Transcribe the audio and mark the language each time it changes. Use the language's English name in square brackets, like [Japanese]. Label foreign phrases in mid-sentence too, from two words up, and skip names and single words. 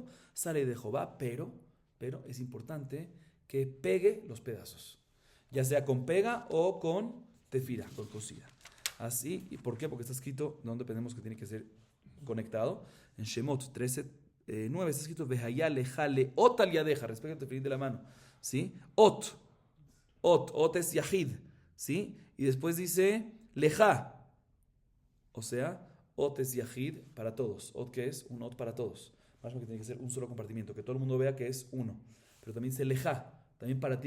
[Spanish] Sale de Jehová, pero es importante que pegue los pedazos. Ya sea con pega o con tefira, con cosida. Así, ¿y por qué? Porque está escrito, donde pensemos que tiene que ser conectado. En Shemot 13:9 está escrito, [Hebrew] והיה לך לאות על ידך, [Spanish] respecto al tefilín de la mano. ¿Sí? Ot es yahid. ¿Sí? Y después dice, leja. O sea, ot es yahid para todos. Ot que es un ot para todos. Más que tiene que ser un solo compartimiento, que todo el mundo vea que es uno. Pero también dice leja, también para ti.